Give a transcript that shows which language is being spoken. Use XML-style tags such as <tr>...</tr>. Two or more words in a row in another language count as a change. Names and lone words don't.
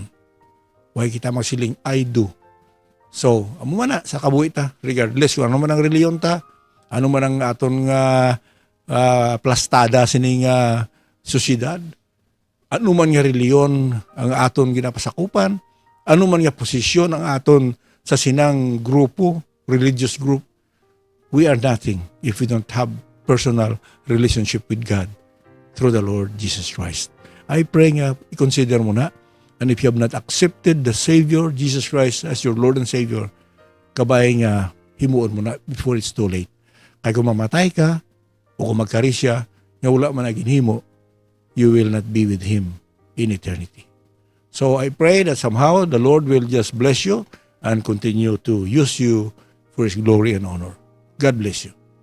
<hil>Way kita magsiling,</hil> <en>I do.</en> <hil>So, amo man na, sa kabuhi ta, regardless kung ano man ang reliyon ta, ano man ang aton nga plastada sining sosyedad, ano man nga reliyon ang aton ginapasakupan, ano man nga posisyon ang aton sa sinang grupo,</hil> <en>religious group, we are nothing if we don't have personal relationship with God through the Lord Jesus Christ. I pray</en> <hil>nga, i-consider mo na,</hil> <en>and if you have not accepted the Savior, Jesus Christ, as your Lord and Savior,</en> <hil>kabay nga, himuon mo na</hil> <en>before it's too late.</en> <hil>Kaya kung mamatay ka, o kung magkarisya, nga wala man naging himo,</hil> <en>you will not be with Him in eternity. So I pray that somehow the Lord will just bless you and continue to use you for His glory and honor. God bless you.</en>